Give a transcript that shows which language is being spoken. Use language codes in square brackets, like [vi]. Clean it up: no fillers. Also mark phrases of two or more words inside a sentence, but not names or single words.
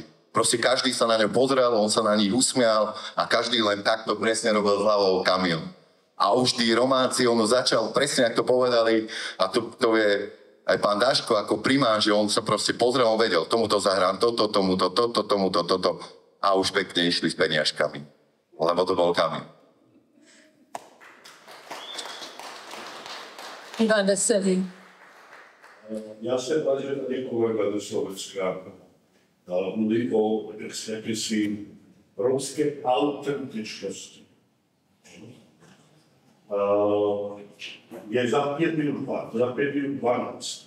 [sk] Proste každý sa na ňo pozrel, on sa na nich usmial a každý len takto presne robil hlavou Kamil. A už tí Romáci, on začal, presne ako to povedali, a to je aj pán Daško ako primár, že on sa proste pozrel, on vedel, tomuto zahrám toto, tomuto, toto. A už pekne išli s peniažkami, lebo to bol Kamil. [cs] Ivan Veselý. Já jsem rád, že tady kolega do Slovenska mluví o jakési romské autentičnosti. Je za 5 minut 12.